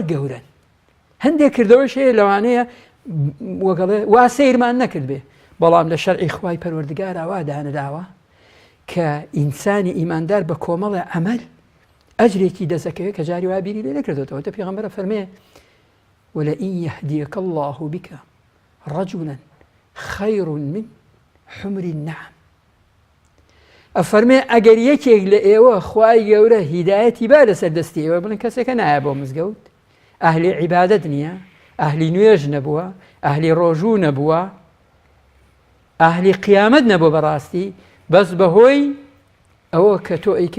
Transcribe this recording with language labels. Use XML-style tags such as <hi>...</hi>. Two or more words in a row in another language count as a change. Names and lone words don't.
<ckb>گەورن هەندێک کردەوەش هەیە لەوانەیە وەگەڵێ وا سەیرمان نەکرد بێ بەڵام لە شەرعی خوای پەروەردگار وا دانراوە کە ئینسانی ئیماندار بە کۆمەڵی عەمەل ئەجرێکی دەسەکەوێت کە جاری وا بیری لێ نەکردوێتەوە تە پێغەمبەرە فەرمێ</ckb> <ar>ولئن يهديك الله بك رجلا خير من حمر النعم</ar> <ckb>ئەفەرمێ ئەگەر یەکێک لە ئێوە خوای گەورە هیدایەتی با لەسەر دەستی ئێوە بڵێن کەسێکە نایە بۆ مزگەوت ئەهلی عیبادەت نییە ئەهلی نوێژ نەبووە ئەهلی ڕۆژوو نەبووە ئەهلی قیامەت نەبوو بەڕاستی بەس بەهۆی ئەوە کە تۆ ئەیکەی</ckb>